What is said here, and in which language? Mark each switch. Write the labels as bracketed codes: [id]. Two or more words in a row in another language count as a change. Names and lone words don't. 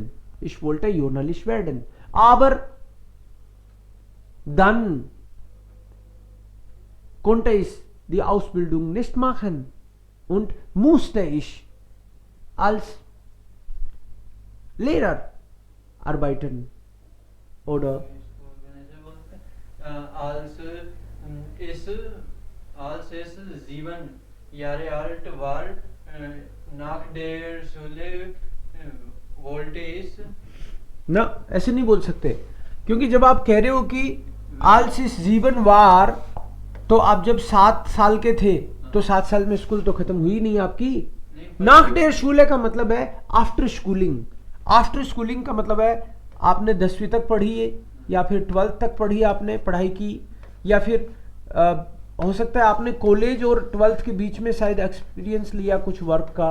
[de] Ich wollte Journalist werden. Aber dann konnte ich die Ausbildung nicht machen und musste ich als Lehrer arbeiten. Oder als ist 7 Jahre alt war, nach der Schule wollte ich. [hi] ना, ऐसे नहीं बोल सकते, क्योंकि जब आप कह रहे हो कि als इस जीवन वार, तो आप जब 7 साल के थे तो 7 साल में स्कूल तो खत्म हुई नहीं आपकी। [de] nach der Schule [hi] का मतलब है [en] after schooling. after schooling [hi] का मतलब है आपने 10वीं तक पढ़ी है या फिर 12th तक पढ़ी आपने पढ़ाई की, या फिर हो सकता है आपने कॉलेज और 12th के बीच में शायद एक्सपीरियंस लिया कुछ वर्क का।